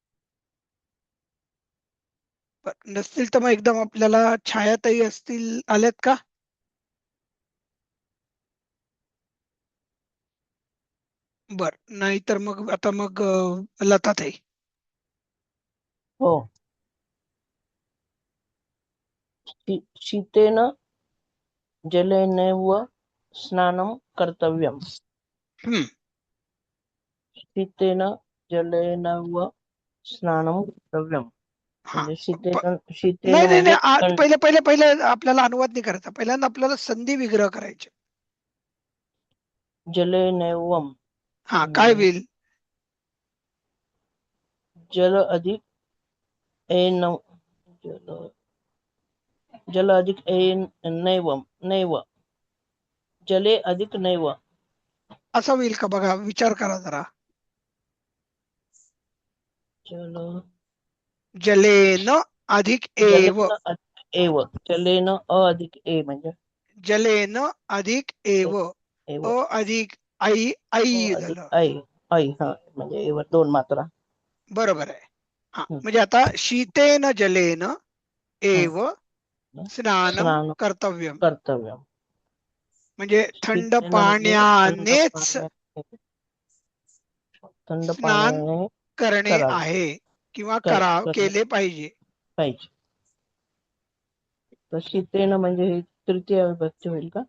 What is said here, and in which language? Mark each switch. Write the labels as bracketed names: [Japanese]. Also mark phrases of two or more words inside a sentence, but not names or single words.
[Marathi] नसतील तर मग एकदम आपल्याला छायाताई असतील आल्यात का? बर नाही तर मग आता मग लताताई. हो. [Sanskrit] शीतेन जलेनैव स्नानं कर्तव्यम्. हम्म शीतेन जलेनैव स्नानं कर्तव्यम्. [Marathi] हा म्हणजे शीतेन नाही म्हणजे पहिले आपल्याला अनुवाद नाही करायचा. पहिल्यांदा आपल्याला संधी विग्रह करायचे. जलेनैवम. हा काय होईल? जल अधिक जल अधिक नैव. जले अधिक नैव. असं होईल का बघा विचार करा जरा. जलेन अधिक एव. जलेन अ अधिक ए म्हणजे जलेन अधिक एव. एव. अ अधिक आई अ अधिक झालं. आई. ऐ हा म्हणजे एवर 2 मात्रा. बरोबर आहे. हा हं. म्हणजे आता [Sanskrit] शीतेन जलेन एव हं. [Marathi] स्नानं स्नान कर्तव्यम, कर्तव्यम. म्हणजे थंड शीतेन म्हणजे थंड पाण्यानेच पाण्याने थंड स्नान पाण्याने करणे करावे. आहे किंवा करणे केले पाहिजे. पाहिजे. तर शीतेन म्हणजे ही तृतीय विभक्ती होईल का?